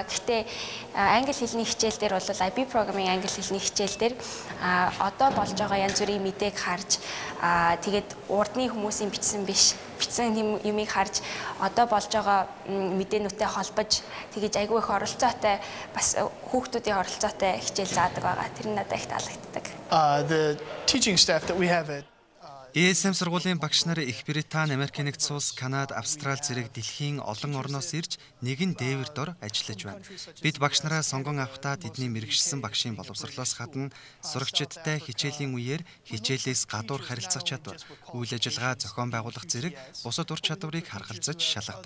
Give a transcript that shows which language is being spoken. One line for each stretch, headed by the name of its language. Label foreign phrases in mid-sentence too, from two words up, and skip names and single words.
Mongolian: Гэхдээ англи хэлний хичээл дээр бол IB програмын англи хэлний хичээл дээр одоо болж байгаа янз бүрийн мэдээг харж тэгээд урдны хүмүүсийн бичсэн юмыг харж одоо болж байгаа мэдээнүүтэй холбож тэгэж айгүй их оролцоотой бас хүүхдүүдийн оролцоотой хичээл заадаг байгаа. Тэр нь надад их таалагддаг.
English: The teaching staff that we have at
Mongolian: ESM сургуулийн багш нар Их Британи, Америк нэгдсэн улс, Канада, Австрали зэрэг дэлхийн олон орноос ирж нэгэн дээвэр дор ажиллаж байна. Бид багш нараа сонгон авахдаа тэдний мэргэшсэн багшийн боловсролоос гадна сурагчидтай хичээлийн үеэр хичээлээс гадуур харилцах чадвар, үйл ажиллагаа зохион байгуулах зэрэг бусад ур чадварыг харгалзаж шалгадаг.